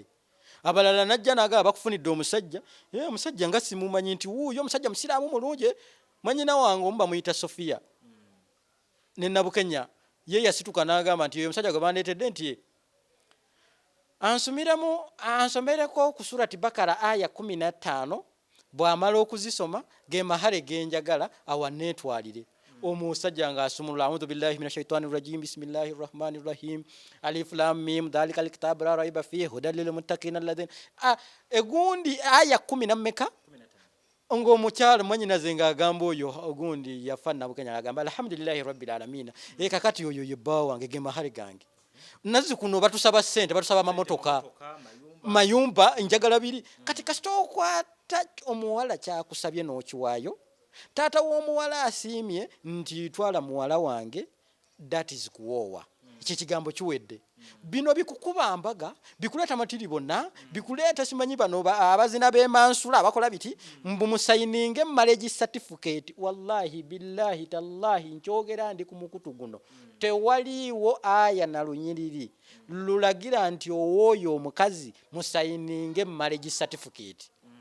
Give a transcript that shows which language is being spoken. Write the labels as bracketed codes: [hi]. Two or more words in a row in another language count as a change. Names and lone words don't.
[lg] Abalala najja naga bakufunidde omusajja omusajja nga simumanyi nti wuuyo omusajja musiraamu mulungi manyina wange omu bamuyita Sofia ne Nabukenya ye yasituka n'agamba nti oyo omusajja gwe bandeetedde nti ansomereko ku surati Bakara aya 15 bw'amala okuzisoma ge mahale genjagala awaneetwalire. Omusajja nga asumulula [ar] أعوذ بالله من الشيطان الرجيم بسم الله الرحمن الرحيم الم ذلك الكتاب لا ريب فيه هدى للمتقين الذين [lg] egundi aya 10 mmeka ng'omukyalo mwanyinaze ng'agamba oyo ogundi yafa Nabukenya agamba [ar] الحمد لله رب العالمين [lg] kakati oyo ye bba wange ge mahale gange nazi kuno batusaba ssente batusaba mamotoka mayumba njagala biri kati kasita okwata omuwala kyakusabye n'okiwaayo taata w'omuwala asiimye nti twala muwala wange [en] that is [lg] kuwoowa. Ekyo kigambo kiwedde. Bino bikukuba mbaga bikuleeta matiri bonna bikuleeta simanyi bano abazina b'emansula abakola biti mbumusayininge [en] marriage certificate [ar] والله بالله تالله [lg] nkyogera ndi ku mukutu guno tewaliiwo aya na lunyiriri lulagira nti owooyo omukazi musayininge [en] marriage certificate.